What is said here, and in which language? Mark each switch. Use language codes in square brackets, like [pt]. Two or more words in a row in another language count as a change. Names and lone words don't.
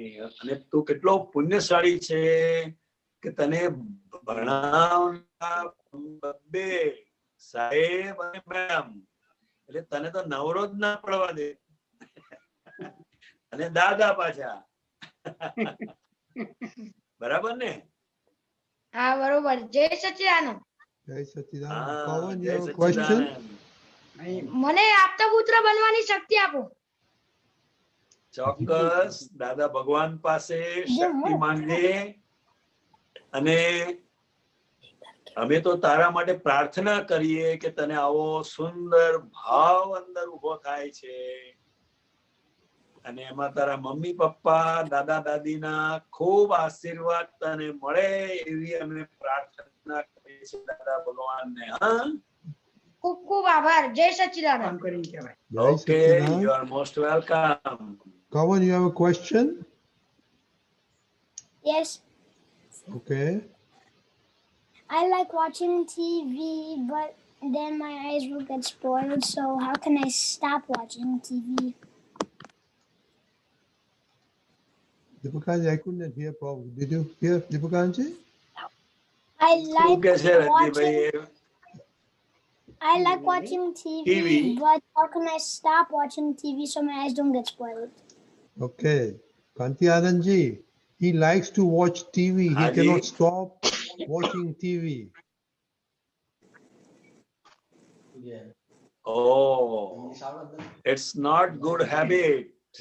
[gu] અને તું કેટલો પુણ્યશાળી છે કે તને ભણાવનાર બે સાહેબ અને મેડમ, એટલે તને તો નવરો જ ના પડવા દે. અને દાદા પાછા. બરાબર ને? હા બરોબર. જય સચિદાનંદ. જય સચિદાનંદ. હા, [en] Pawan, you [gu] જય [en] have a question? [gu] સચ્ચિદાનંદ. મને આપતા પુત્ર બનવાની શક્તિ આપો. ચોક્કસ દાદા ભગવાન પાસે શક્તિ માંગજે. અને અમે તો તારા માટે પ્રાર્થના કરીએ કે તને આવો સુંદર ભાવ અંદર ઉભો થાય છે. અને એમાં તારા મમ્મી પપ્પા, દાદા દાદીના ખૂબ આશીર્વાદ તને મળે એવી અમે પ્રાર્થના કરીએ છીએ દાદા ભગવાનને. હા, ખૂબ ખૂબ આભાર. જય સચિદાનંદ. Jai ઓકે, Sachidanand. [en] you are most welcome. Kawan, you have a question? Yes, Okay. I like watching TV, but then my eyes will get spoiled. So how can I stop watching TV? Deepakanji, I couldn't hear properly. Did you hear Deepakanji? I [gu] શું [en] like [gu] કે છે [en] watching. [gu] રજનીભાઈ? [en] I like watching TV, TV. but how can I stop watching TV so my eyes don't get spoiled? Okay. Kanti Anand ji, he likes to watch TV. He [gu] Haji. [en] cannot stop watching TV. Oh, it's not good habit.